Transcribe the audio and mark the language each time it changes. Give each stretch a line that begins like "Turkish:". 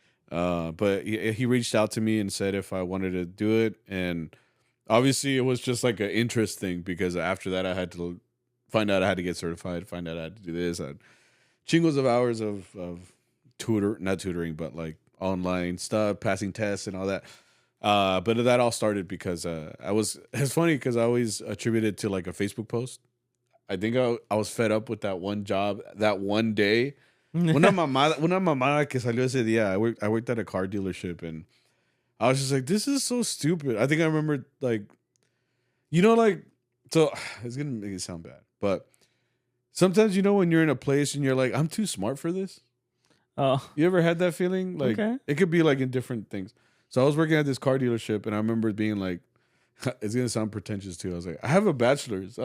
English: But he reached out to me and said if I wanted to do it, and obviously it was just like an interest thing because after that I had to find out I had to get certified, find out I had to do this. I had chingos of hours of not tutoring, but like online stuff, passing tests and all that. But that all started because it's funny because I always attributed to like a Facebook post. I think I was fed up with that one job, that one day.
Spanish: Una mamada que salió ese día.
English: I worked at a car dealership and I was just like, this is so stupid. I think I remember like, you know, like, so it's gonna make it sound bad, but sometimes you know when you're in a place and you're like, I'm too smart for this. Oh. You ever had that feeling? Like It could be like in different things. So I was working at this car dealership and I remember being like, it's gonna sound pretentious too. I was like, I have a bachelor's.